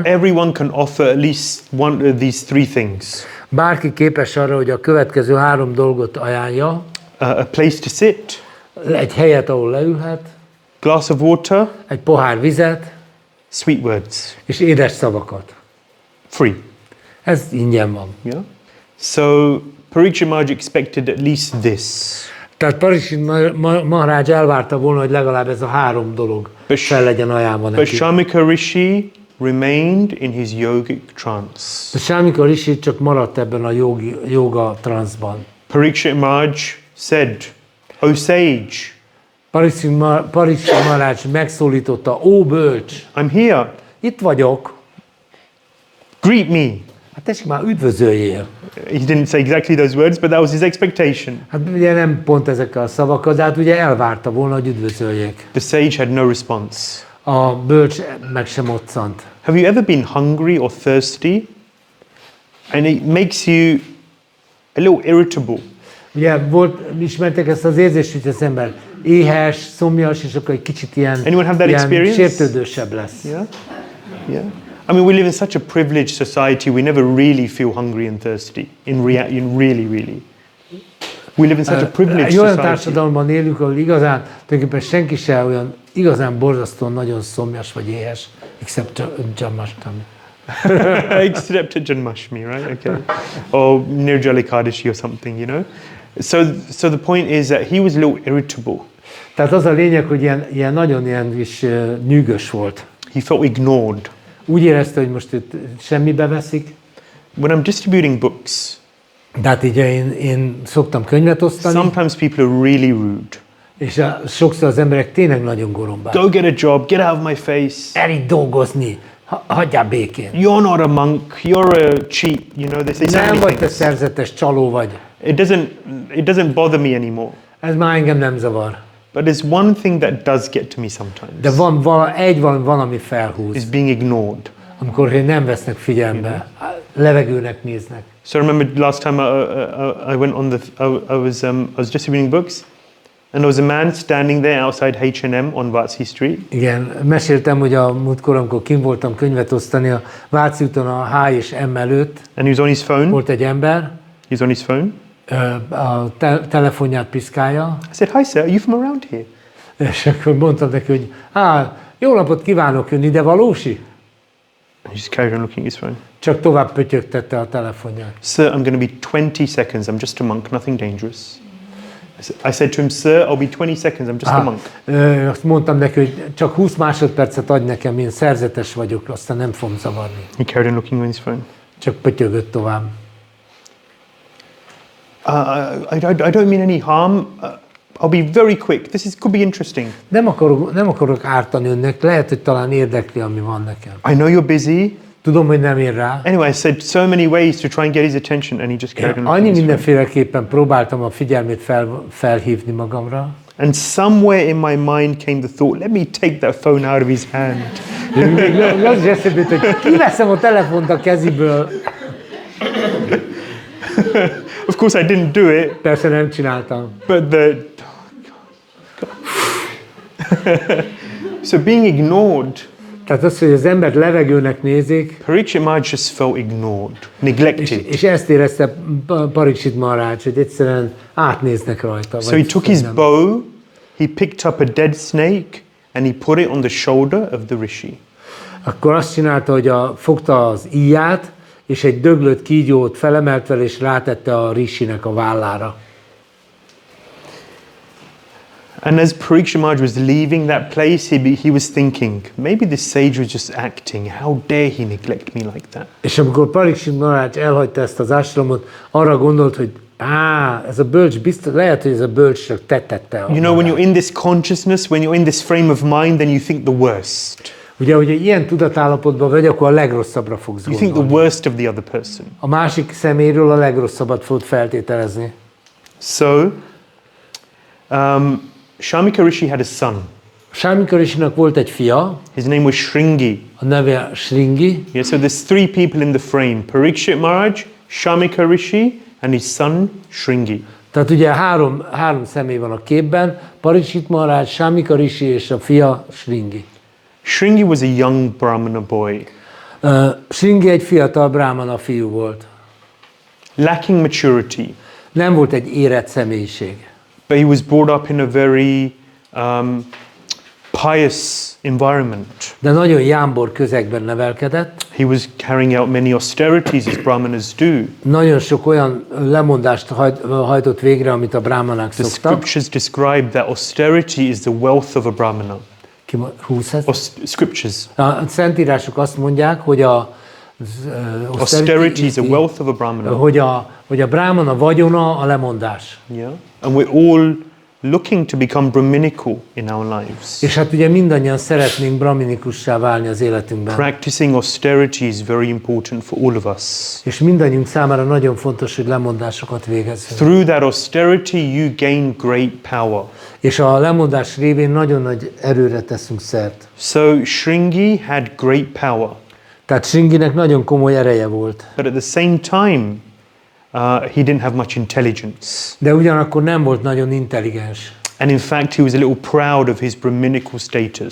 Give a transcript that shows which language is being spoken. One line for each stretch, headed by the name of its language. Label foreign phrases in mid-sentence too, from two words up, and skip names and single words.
English: everyone can offer at least one of these three things.
Hungarian: bárki képes arra, hogy a következő 3 dolgot ajánlja.
English: A place to sit,
Hungarian: Egy helyet, ahol leülhet,
English: glass of water,
Hungarian: egy pohár vizet,
English: sweet words.
Hungarian: és édes szavakat.
English: Free.
Hungarian: Ez ingyen van.
English: Yeah. So Parikshit Maharaj expected at least this.
Hungarian: Tehát Parikshit Maharaj elvárta volna, hogy legalább ez a 3 dolog fel legyen ajánlva
English: But
Hungarian: neki.
English: Shamika Rishi remained in his yogic trance.
Hungarian: De Shamika Rishi csak maradt ebben a joga transzban.
English: Parikshit Maharaj said, "O sage,
Hungarian: Parikshit Maharaj megszólította, ó bölcs,
English: I'm here.
Hungarian: itt vagyok,
English: Greet me."
Hungarian: hát tessék már üdvözöljél.
English: He didn't say exactly those words, but that was his expectation.
Hungarian: Hát ugye nem pont ezekkel a szavakkal, de hát ugye elvárta volna, hogy üdvözöljék.
English: The sage had no response.
Hungarian: A bölcs meg sem moccant.
English: Have you ever been hungry or thirsty? And it makes you a little irritable.
Hungarian: Ugye ismertek ezt az érzést, hogy az ember éhes, szomjas, és akkor egy kicsit ilyen sértődősebb lesz.
English: Yeah? Yeah. I mean, we live in such a privileged society, we never really feel hungry and thirsty. In really. We live in such a privileged
Hungarian: Olyan
English: society.
Hungarian: társadalomban élünk, ahol igazán, tulajdonképpen senki se olyan igazán borzasztóan nagyon szomjas vagy éhes,
English: except Janmashtami. Except at Janmashtami, right? Okay. Or Nirjala Ekadashi or something, you know? So the point is that he was a little irritable.
Hungarian: Tehát az a lényeg, hogy ilyen nagyon ilyen is nyűgös volt.
English: He felt ignored.
Hungarian: Úgy érezte, hogy most itt semmibe veszik.
English: When I'm distributing books,
Hungarian: de hát így én szoktam könyvet osztani.
English: Sometimes people are really rude.
Hungarian: És sokszor az emberek tényleg nagyon gorombák.
English: Go get a job, get out of my face.
Hungarian: Elég dolgozni, hagyjál békén.
English: You're not a monk, you're a cheat, you know, they say so
Hungarian: nem vagy te szerzetes csaló vagy.
English: It doesn't bother me anymore.
Hungarian: Ez már engem nem zavar.
English: But there's one thing that does get to me sometimes.
Hungarian: De van, ami felhúz.
English: Is being ignored.
Hungarian: Amikor nem vesznek figyelembe, levegőnek néznek.
English: So I remember last time I went on I was distributing books, and there was a man standing there outside H&M on Váci Street.
Hungarian: Igen, meséltem, hogy a múltkor, amikor kint voltam könyvet osztani a Váci úton a H és M előtt.
English: And he was on his phone.
Hungarian: Volt egy ember.
English: He was on his phone.
Hungarian: A telefonját piszkálja.
English: I said, "Hi sir, are you from around here?"
Hungarian: És akkor mondtam neki, hogy jó napot kívánok, ön ide valósi?
English: And he just carried on looking at his phone.
Hungarian: Csak tovább pötyögtette a telefonját.
English: Sir, I'm going to be 20 seconds. I'm just a monk, nothing dangerous. I said to him, sir, I'll be 20 seconds. I'm just a monk.
Hungarian: Azt mondtam neki, hogy csak 20 másodpercet adj nekem, én szerzetes vagyok, aztán nem fogom zavarni.
English: He carried on looking on his phone.
Hungarian: Csak pötyögött tovább.
English: I don't mean any harm. I'll be very quick. Could be interesting.
Hungarian: Nem akarok ártani önnek. Lehet, hogy talán érdekli, ami van nekem.
English: I know you're busy.
Hungarian: Tudom, hogy nem ér rá.
English: Anyway, I said so many ways to try and get his attention, and he just carried on.
Hungarian: Annyi mindenféleképpen próbáltam a figyelmét felhívni magamra.
English: And somewhere in my mind came the thought, let me take that phone out of his hand.
Hungarian: Az is eszembe jutott, hogy kiveszem a telefont a keziből.
English: Of course I didn't do it.
Hungarian: Persze nem csináltam.
English: But so being ignored.
Hungarian: Tehát az, hogy az embert levegőnek nézik.
English: Parikshit Maharaj just felt ignored, neglected.
Hungarian: És ezt érezte Parikshit Maharaj, hogy egyszerűen átnéznek rajta.
English: So he took his bow, he picked up a dead snake, and he put it on the shoulder of the rishi.
Hungarian: Akkor azt csinálta, hogy fogta az íját, és egy döglött kígyót felemelt fel, és rátette a rishinek a vállára.
English: And as Parikshit Maharaj was leaving that place, he was thinking, maybe this sage was just acting. How dare he neglect me like that?
Hungarian: És amikor Parikshit Maharaj elhagyta ezt az ashramot, arra gondolt, hogy ez a bölcs biztos, lehet, hogy ez a bölcs csak tette.
English: You know, when you're in this consciousness, when you're in this frame of mind, then you think the worst.
Hungarian: Ugye, hogy ilyen tudatállapotban vagy, akkor a legrosszabbra fogsz
English: You
Hungarian: gondolni.
English: think the worst of the other person.
Hungarian: A másik szeméről a legrosszabbat fogod feltételezni.
English: So, Shamika Rishi had a son.
Hungarian: Shamika Rishinak volt egy fia,
English: His name was Shringi.
Hungarian: a neve Shringi.
English: Yeah, so there's three people in the frame: Parikshit Maharaj, Shamika Rishi, and his son Shringi.
Hungarian: Tehát ugye három személy van a képben, Parikshit Maharaj, Shamika Rishi és a fia Shringi.
English: Shringi was a young Brahmana boy,
Hungarian: Shringi egy fiatal brahmana fiú volt.
English: lacking maturity,
Hungarian: Nem volt egy érett személyiség.
English: but he was brought up in a very pious environment.
Hungarian: De nagyon jámbor közegben nevelkedett.
English: He was carrying out many austerities as Brahmanas do.
Hungarian: Nagyon sok olyan lemondást hajtott végre, amit a brahmanák
English: The
Hungarian: szoktak.
English: scriptures describe that austerity is the wealth of a Brahmana.
Hungarian: Húsz ez?
English: Scriptures.
Hungarian: A szentírások azt mondják, hogy
English: Austerity is a wealth of a Brahmana.
Hungarian: hogy a brahmana vagyona a lemondás.
English: Yeah. And we're all looking to become Brahminical in our lives.
Hungarian: És hát ugye mindannyian szeretnénk brahminikussá válni az életünkben.
English: Practicing austerity is very important for all of us.
Hungarian: És mindannyiunk számára nagyon fontos, hogy lemondásokat végezzünk.
English: Through that austerity, you gain great power.
Hungarian: És a lemondás révén nagyon nagy erőre teszünk szert.
English: So Shringi had great power.
Hungarian: Tehát Shringinek nagyon komoly ereje volt.
English: But at the same time, he didn't have much intelligence.
Hungarian: De ugyanakkor nem volt nagyon intelligens.
English: And in fact, he was a little proud of his Brahminical status.